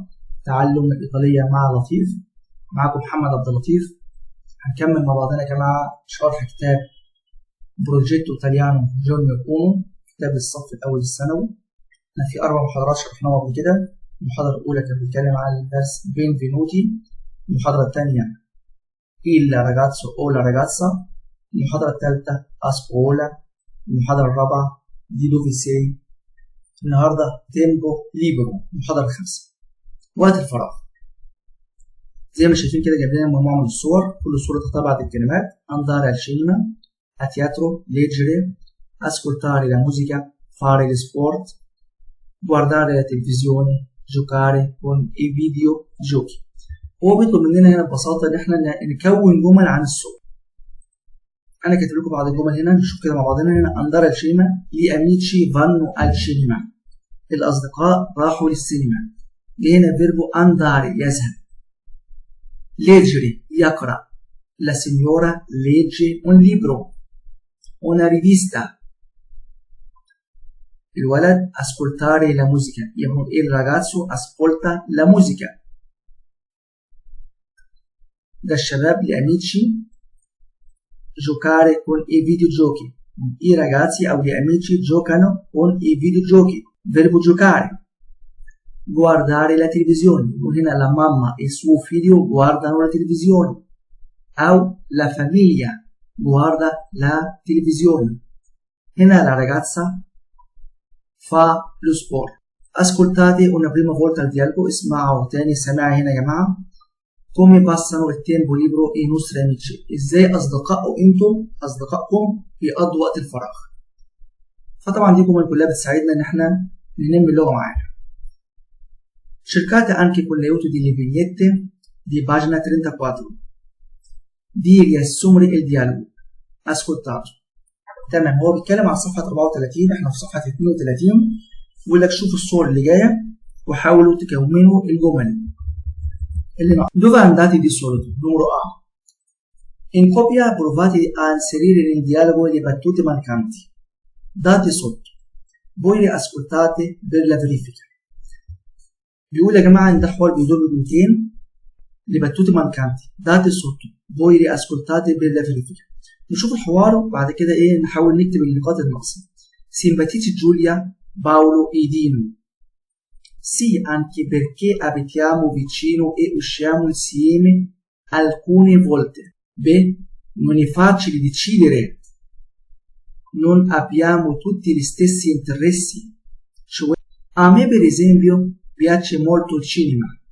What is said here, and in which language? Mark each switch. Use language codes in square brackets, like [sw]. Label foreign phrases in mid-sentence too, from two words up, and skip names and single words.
[ar] تعلم الإيطالية مع لطيف. معكم محمد عبد اللطيف. هنكمل مع بعضنا يا جماعة شرح كتاب بروجيتو إيطاليانو جونيور أونو، كتاب الصف الأول الثانوي. احنا في 4 محاضرات شرحناها قبل كده. المحاضرة الأولى كانت بتتكلم عن الدرس بينفينوتي، المحاضرة الثانية [it] il ragazzo o la ragazza، [ar] المحاضرة الثالثة أسكولا، المحاضرة الرابعة [it] Di dove sei. [ar] النهارده [it] tempo libero, [ar] المحاضرة الخامسة. وقت الفراغ زي ما شايفين كده جايب لنا مجموعة من الصور، كل صورة تحتها بعض الكلمات: [it] andare al cinema, a teatro, leggere, ascoltare la musica, fare lo sport, guardare la televisione, giocare con i videogiochi. [ar] هو بيطلب مننا هنا ببساطة إن احنا نكون جمل عن الصور. أنا كاتب لكم بعض الجمل هنا، نشوف كده مع بعضنا. [it] هنا andare al cinema, gli amici vanno al cinema، [ar] الأصدقاء راحوا للسينما. هنا فيربو andare يذهب. [it] leggere يقرأ، la signora legge un libro، una rivista. الولد ascoltare la musica، يقول il ragazzo ascolta la musica. [ar] ده الشباب [it] لأميتشي giocare con i videogiochi، i ragazzi أو gli amici giocano con i videogiochi. verbo giocare. guardare la televisione، وهنا la mamma e suo figlio guardano la televisione، أو la famiglia guarda la televisione. هنا la ragazza fa lo sport. ascoltate una prima volta il dialogo، [ar] اسمعوا تاني سماع هنا يا جماعة. [it] come passano il tempo libero i nostri amici، [ar] ازاي أصدقائكم بيقضوا وقت الفراغ. فطبعا دي جمل كلها بتساعدنا إن احنا ننمي اللغة معانا. [it] cercate anche con l'aiuto delle vignette di pagina 34 di riassumere il dialogo ascoltato. [ar] تمام، هو بيتكلم عن صفحة 34، احنا في صفحة 32. بيقول لك شوفوا الصور اللي جاية وحاولوا تكونوا الجمل اللي معاهم. [it] dove andate di solito؟ numero A. in copia provate a inserire nel dialogo le battute mancanti date sotto، voi le ascoltate per la verifica. [ar] بيقول يا جماعة إن ده حوار بيدور بجملتين [it] le battute mancanti date sotto voi le ascoltate per la verifica. [ar] نشوف الحوار وبعد كده نحاول نكتب النقاط الناقصة. [it] Simpatici Giulia Paolo e Dino. Sì, anche perché abitiamo vicino e usciamo insieme alcune volte. B. Non è facile decidere. Non abbiamo tutti gli stessi interessi. Cioè, a me per esempio piace molto il cinema.